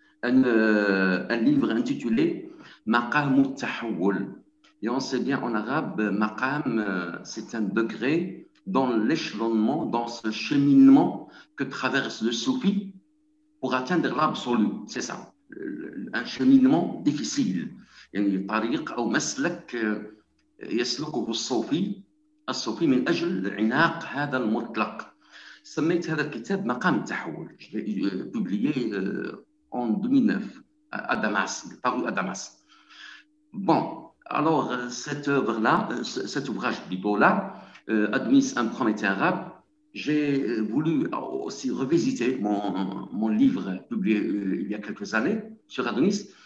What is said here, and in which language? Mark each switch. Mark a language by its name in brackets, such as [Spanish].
[French] Un livre intitulé Maqam al-Tahawul. Et on sait bien en arabe, Maqam, c'est un degré dans l'échelonnement, dans ce cheminement que traverse le soufi pour atteindre l'absolu. C'est ça, un cheminement difficile. [Arabic] يعني طريق أو مسلك يسلكه الصوفي من أجل عناق هذا المطلق. سميت هذا الكتاب مقام التحول. [French] Je l'ai publié en 2009 à Damas, paru à Damas. Bon, alors cette œuvre-là, cet ouvrage plutôt-là, Adonis, un prométhée arabe, j'ai voulu aussi revisiter mon livre publié il y a quelques années sur Adonis.